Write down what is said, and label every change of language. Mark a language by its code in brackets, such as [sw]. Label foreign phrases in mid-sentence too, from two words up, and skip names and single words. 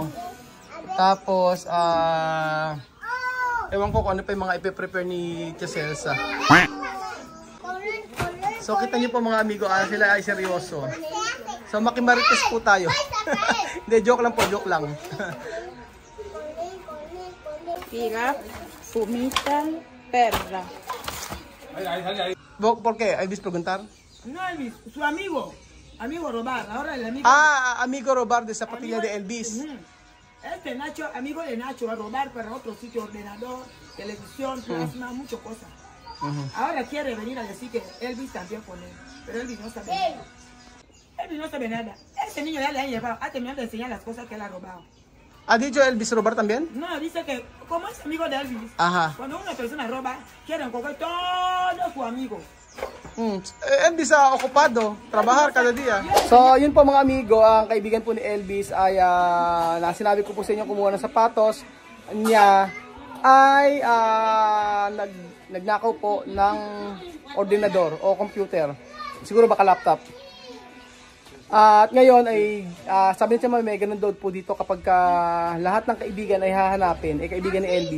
[tl] Tapos ewan ko kung ano pa yung mga ipe-prepare ni Tia Celsa. So kita niyo po mga amigo, sila ay seryoso. So makimarites po tayo. Hindi, joke lang po, joke lang. Pira, fumita, [es] perra. ¿Por qué? ¿Elvis preguntar? No, Elvis, su amigo robar. Ahora el amigo. Amigo robar de zapatilla de Elvis. Este Nacho, amigo de Nacho, va a robar para otro sitio, ordenador, televisión, plasma, muchas cosas. Ahora quiere venir a decir que Elvis también pone, pero Elvis no sabe nada. Elvis no sabe nada. Este niño ya le ha llevado, ha terminado de enseñar las cosas que él ha robado. ¿Ha dicho Elvis robar también? No, dice que como es amigo de Elvis, cuando una persona roba, quieren coger todo su amigo. Elvis okupado, trabajar kada dia. [tl] So yun po mga amigo, ang kaibigan po ni Elvis ay sinabi ko po sa inyo, kumuha ng sapatos niya ay nagnakaw po ng ordinador o computer, siguro baka laptop. At ngayon ay sabi niya may ganun daw po dito kapag lahat ng kaibigan ay hahanapin, kaibigan ni Elvis.